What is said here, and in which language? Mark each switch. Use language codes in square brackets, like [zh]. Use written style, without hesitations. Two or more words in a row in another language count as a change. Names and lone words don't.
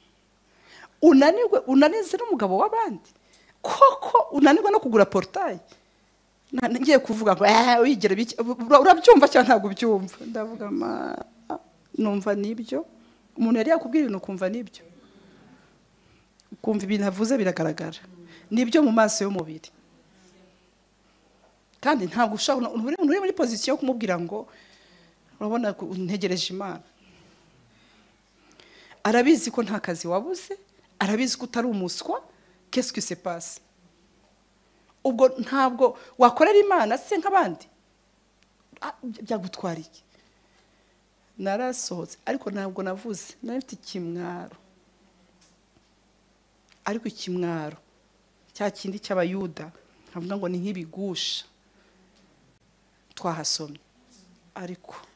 [rw] unanize n'umugabo w'abandi koko unanirwa no kugura portail ngiye kuvuga ngo wigera urabyumva cyangwa ntabwo ubyumva ndavuga numva nibyo umuntu yari yakubwira ibintu ukumva nibyo ukumva ibintu avuze biragaragara nibyo mu maso y'umubiri kandi ntabwo ushaka uri muri position yo kumubwira ngo urabona ntegereje Imana arabizi ko nta kazi wabuze arabizi ko utari umuswa [fr] qu'est-ce qui se passe [rw] ubwo ntabwo wakorera Imana se nk'abandi byagutwara iki narasohotse ariko ntabwo navuze nafite ikimwaro ariko ikimwaro cya kindi cy'abayuda nkavuga ngo ni nk'ibigusha twahasomye ariko